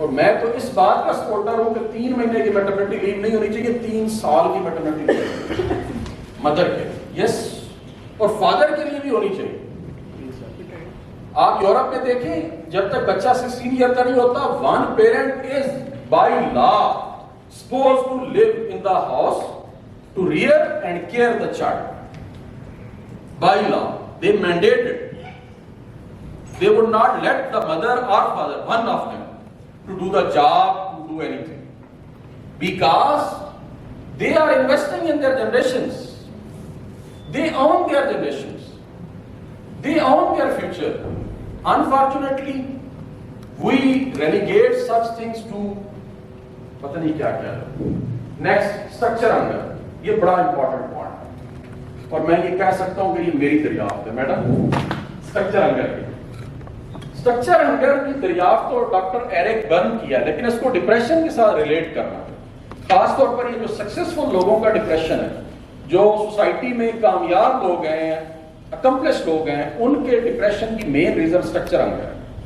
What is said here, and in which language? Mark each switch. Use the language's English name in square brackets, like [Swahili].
[Hindi] और मैं तो इस बात का सपोर्टर हूं कि 3 महीने की मैटरनिटी लीव नहीं होनी चाहिए, 3 साल की मैटरनिटी लीव मदर के, यस, और फादर के लिए भी होनी चाहिए। आप यूरोप में देखें, जब तक बच्चा 16 ईयर का नहीं होता, [English] One parent is by law supposed to live in the house to rear and care the child. By law, they mandated. They would not let the mother or father, one of them, to do the job, to do anything, because they are investing in their generations. They own their generations. They own their future. Unfortunately, we relegate such things to [Hindi] पता नहीं क्या क्या। [English] Next, structure hunger. [Hindi] ये बड़ा important point है। और मैं ये कह सकता हूं कि ये मेरी दरियाफ्त है मैडम, स्ट्रक्चर हंगर की। स्ट्रक्चर हंगर की दरियाफ्त तो डॉक्टर एरिक बर्न किया, लेकिन इसको डिप्रेशन के साथ रिलेट करना, खासतौर पर ये जो सक्सेसफुल लोगों का डिप्रेशन है, जो सोसाइटी में कामयाब लोग हैं, अकम्प्लिश लोग हैं, उनके डिप्रेशन की मेन रीजन स्ट्रक्चर हंगर है।